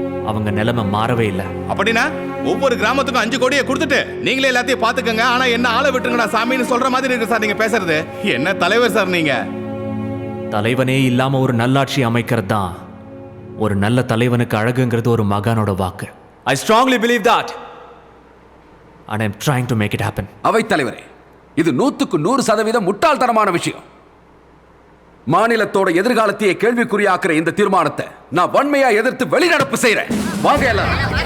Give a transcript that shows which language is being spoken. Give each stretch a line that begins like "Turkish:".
Tamil: அவங்க நிலைமை மாறவே இல்லை. அப்படின்னா ஒவ்வொரு கிராமத்துக்கும் 5 கோடியை கொடுத்துட்டு நீங்களே எல்லாத்தையும் பாத்துக்கங்க, ஆனா என்ன ஆளை விட்டுருங்கடா சாமின்னு சொல்ற மாதிரி இருக்கு சார் நீங்க பேசுறது. என்ன தலைவர் சார் நீங்க? தலைவனே இல்லாம ஒரு நல்லாட்சி அமைக்கிறது தான் ஒரு நல்ல தலைவனுக்கு அழகுங்கிறது ஒரு மகானோட வாக்கு.
English: I strongly believe that and I'm trying to make it happen.
Tamil: அவை தலைவரே, இது 100க்கு 100% முட்டாள்தனமான விஷயம். மாநிலத்தோட எதிர்காலத்தையே கேள்விக்குறியாக்குற இந்த தீர்மானத்தை நான் வன்மையா எதிர்த்து வெளிநடப்பு செய்றேன். வாங்க எல்லாரும்.